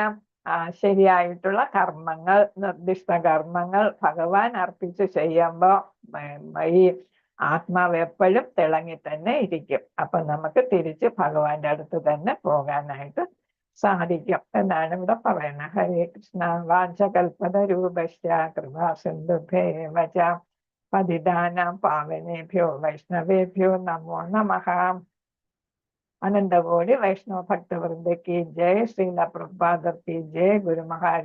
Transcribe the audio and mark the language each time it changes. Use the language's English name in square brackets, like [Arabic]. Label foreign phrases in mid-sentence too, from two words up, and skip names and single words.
[Malayalam] ശരിയായിട്ടുള്ള കർമ്മങ്ങൾ, നിർദ്ദിഷ്ട കർമ്മങ്ങൾ ഭഗവാൻ അർപ്പിച്ച് ചെയ്യുമ്പോൾ ഈ ആത്മാവ് എപ്പോഴും തിളങ്ങി തന്നെ ഇരിക്കും. അപ്പൊ നമുക്ക് തിരിച്ച് ഭഗവാന്റെ അടുത്ത് തന്നെ പോകാനായിട്ട് സാധിക്കും എന്നാണ് ഇവിടെ പറയുന്നത്. [Sanskrit] ഹരേ കൃഷ്ണ. വാഞ്ചകൽപത രൂപശ്ച കൃപാ സിന്ധുഭ്യേവ ച പതിതാനാം പാവനേഭ്യോ വൈഷ്ണവേഭ്യോ നമോ നമഃ. [Hindi] अनन्तकोटि वैष्णव भक्तवृन्द की जय, श्रीला प्रभुपाद की जय, गुरु महाराज